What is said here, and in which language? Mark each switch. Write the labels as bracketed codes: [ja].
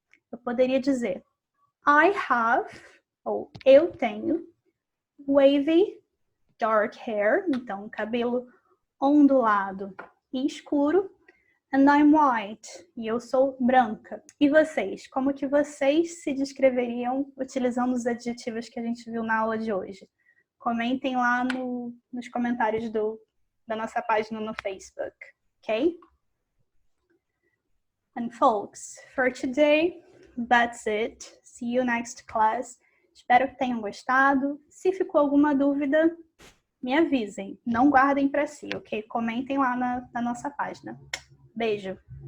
[pt] Eu poderia dizer, [en] I have, [pt] ou eu tenho, [en] wavy dark hair, [pt] então cabelo ondulado e escuro, [en] and I'm white, [pt] e eu sou branca. E vocês? Como que vocês se descreveriam utilizando os adjetivos que a gente viu na aula de hoje? Comentem lá nos comentários da nossa página no Facebook, ok? [en] And folks, for today, that's it. See you next class. [pt] Espero que tenham gostado. Se ficou alguma dúvida, me avisem. Não guardem para si, ok? Comentem lá na nossa página. Beijo!